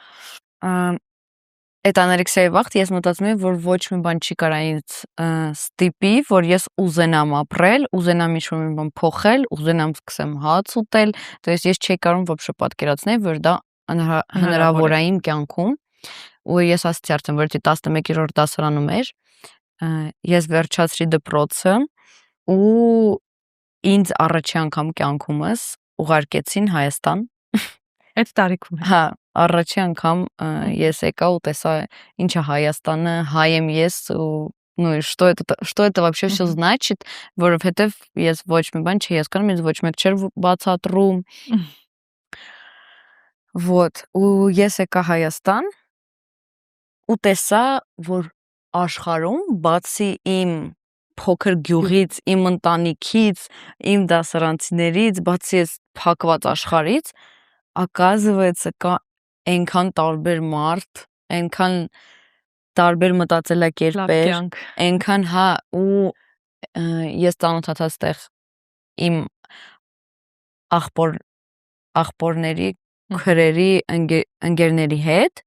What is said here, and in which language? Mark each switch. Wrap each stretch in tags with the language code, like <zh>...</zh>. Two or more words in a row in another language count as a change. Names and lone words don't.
<hy>Այդ անորեքսիայի վաղ ես մտածում եմ, որ ոչ մի բան չի կարա ինձ ստիպի, որ ես ուզենամ ապրել, ուզենամ ինչ-որ մի բան փոխել, ուզենամ սկսեմ հաց ուտել,</hy> <ru>то есть</ru> <hy>ես չէի կարող вообще պատկերացնել, որ դա հնարավոր է իմ կյանքում, ու ես ասացի արդեն, որ 11-րդ դասարանում էր, ես վերջացրի դպրոցը ու ինձ առաջի անգամ կյանքումս ուղարկեցին Հայաստան։ Այդ տարիքում։ Հա, առաջի անգամ ես եկա ու տեսա ինչ է Հայաստանը, հայ եմ ես ու</hy> <ru>ну и что это вообще все значит,</ru> <hy>որովհետև ես ոչ մի բան չի հասկանում, ինձ ոչ մեկ չէր բացատրում։ Вот, ու ես եկա Հայաստան ու տեսա, որ աշխարհում բացի իմ փոքր գյուղից, իմ ընտանիքից, իմ դասարանցիներից, բացի այս փակված աշխարհից, оказывается, կա այնքան տարբեր մարդ, այնքան տարբեր մտածելակերպեր, այնքան հա ու ես ծանոթացա այդտեղ իմ աղբորների, քրերի, ընկերների հետ։</hy>